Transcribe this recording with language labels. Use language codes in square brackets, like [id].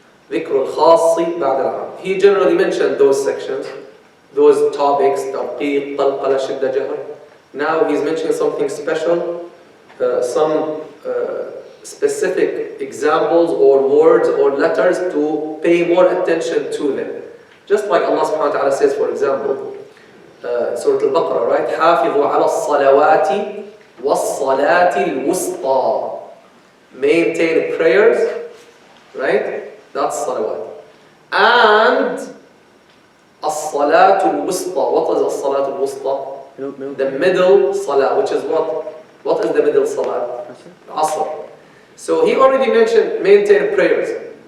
[ar] ذكر الخاص بعد العام. [en] He generally mentioned those sections, those topics, tarqiq, qalqala, shidda, jahr. Now he's mentioning something special, some specific examples or words or letters to pay more attention to them. Just like Allah subhanahu wa ta'ala says, for example, Surah Al-Baqarah, right? [ar] حافظوا على الصلوات والصلاة الوسطى. [en] Maintain prayers, right? That's salawat. And As-salatul wusta. What is as-salatul wusta? The middle salah, which is what? What is the middle salah? Asr. So he already mentioned maintain prayers.